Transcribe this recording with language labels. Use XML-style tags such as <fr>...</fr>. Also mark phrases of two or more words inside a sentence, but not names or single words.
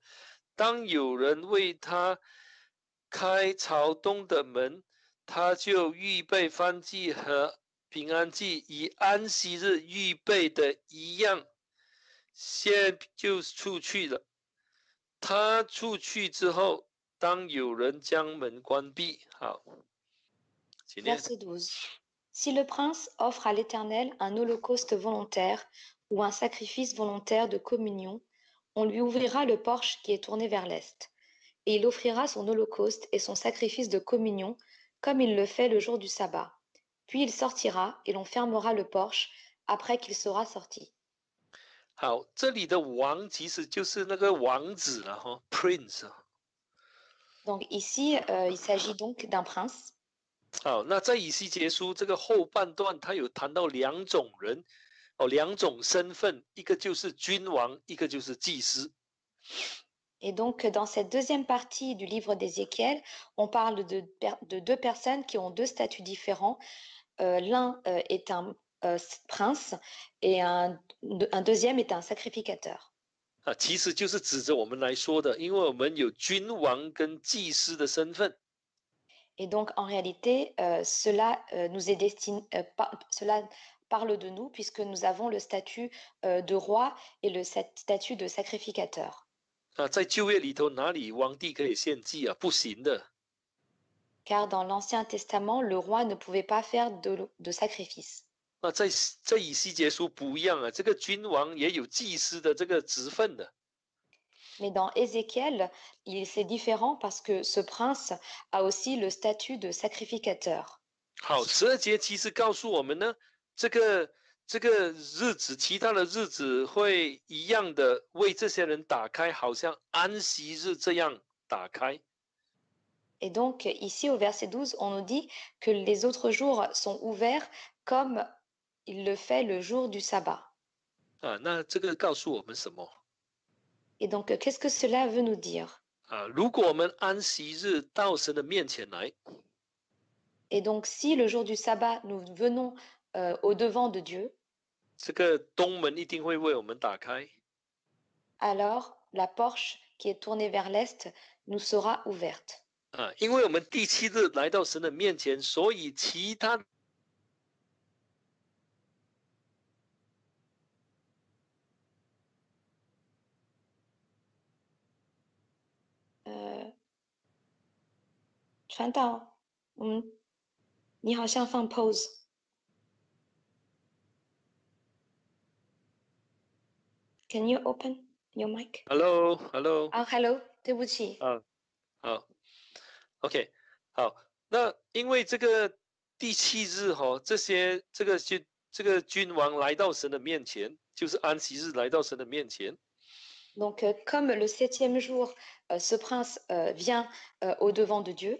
<zh>当有人为他开朝东的门，他就预备燔祭和平安祭，以安息日预备的一样，先就出去了。他出去之后，当有人将门关闭。好，请念。</zh> <fr>Verset 12. Si le prince offre à l'Éternel un holocauste volontaire ou un sacrifice volontaire de communion, on lui ouvrira le porche qui est tourné vers l'est, et il offrira son holocauste et son sacrifice de communion comme il le fait le jour du sabbat. Puis il sortira et l'on fermera le porche après qu'il sera sorti.</fr> <zh>好，这里的王其实就是那个王子了哈 ，prince。</zh> <fr>Donc ici, il s'agit donc d'un prince. 好，那在以西结书这个后半段，他有谈到2种人，2种身份，一个就是君王，一个就是祭司。 Et donc, dans cette deuxième partie du livre d'Ézéchiel, on parle de deux personnes qui ont deux statuts différents. L'un est un prince et un deuxième est un sacrificateur.</fr> <zh>其实就是指着我们来说的，因为我们有君王跟祭司的身份。</zh> <fr>Et donc, en réalité, cela nous est destiné, cela parle de nous puisque nous avons le statut de roi et le statut de sacrificateur.</fr> <zh>在旧约里头，哪里皇帝可以献祭啊？不行的。</zh> <fr>Car dans l'Ancien Testament, le roi ne pouvait pas faire de sacrifice.</fr> <zh>那在以西结书不一样啊，这个君王也有祭司的这个职分的。</zh> <fr>Mais dans Ézéchiel, c'est différent parce que ce prince a aussi le statut de sacrificateur.</fr> <zh>好，12节其实告诉我们呢，这个日子，其他的日子会一样的为这些人打开，好像安息日这样打开。</zh> <fr>Et donc ici au verset 12, on nous dit que les autres jours sont ouverts comme il le fait le jour du sabbat.</fr> <zh>那这个告诉我们什么？</zh> <fr>Et donc qu'est-ce que cela veut nous dire?</fr> <zh>如果我们安息日到神的面前来，</zh> <fr>Et donc si le jour du sabbat, nous venons au devant de Dieu,</fr> <zh>这个东门一定会为我们打开。</zh> <fr>alors la porche qui est tournée vers l'est nous sera ouverte.</fr> <zh>因为我们第7日来到神的面前，所以其他传道，你好像放</zh> <en>pause。Can you open? Your mic. Hello，Hello，</en> <zh>啊，Hello，对不起。啊，好，OK，好，那因为这个第七日哈、这个君王来到神的面前，就是安息日来到神的面前，</zh> <fr>Donc, comme le septième jour, ce prince vient au-devant de Dieu,</fr>